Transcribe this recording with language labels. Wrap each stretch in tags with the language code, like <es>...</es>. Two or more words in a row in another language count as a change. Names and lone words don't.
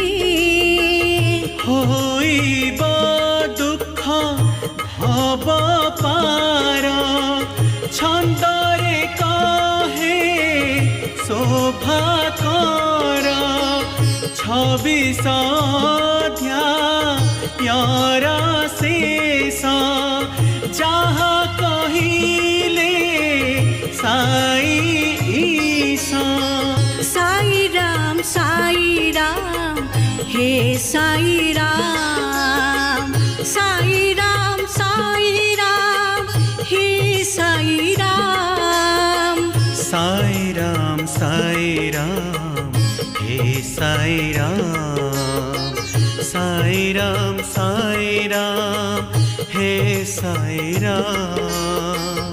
<or>ହୋଇବ ଦୁଃଖ ଭବ ପାର ଛନ୍ଦରେ କହେ ଶୋଭାକର 26 ଅଧ୍ୟାୟର ଶେଷ ଯାହା କହିଲେ ସାଇ ଈଶା।</or> <hi>साई राम हे साई राम हे साई राम। साई राम हे साई राम। साई राम हे साई राम।</hi>